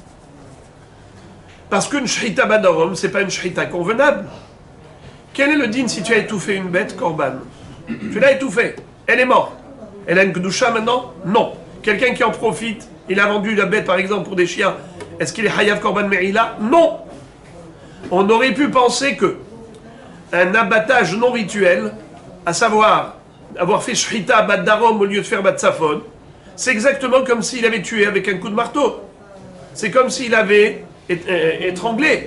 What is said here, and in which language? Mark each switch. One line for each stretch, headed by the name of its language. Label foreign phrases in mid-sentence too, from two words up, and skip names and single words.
French: Parce qu'une
Hebrew: שחיטה בצד דרום,
French: c'est pas une shrita convenable. Quel est le din si tu as étouffé une bête korban? Tu l'as étouffée, elle est morte. Elle a une kedusha maintenant? Non. Quelqu'un qui en profite, il a vendu la bête par exemple pour des chiens, est-ce qu'il est
Hebrew: חייב קרבן מעילה?
French: Non. On aurait pu penser que un abattage non rituel, à savoir avoir fait
Hebrew: שחיטה בצד דרום
French: au lieu de faire
Hebrew: בצד צפון,
French: c'est exactement comme s'il avait tué avec un coup de marteau. C'est comme s'il avait étranglé.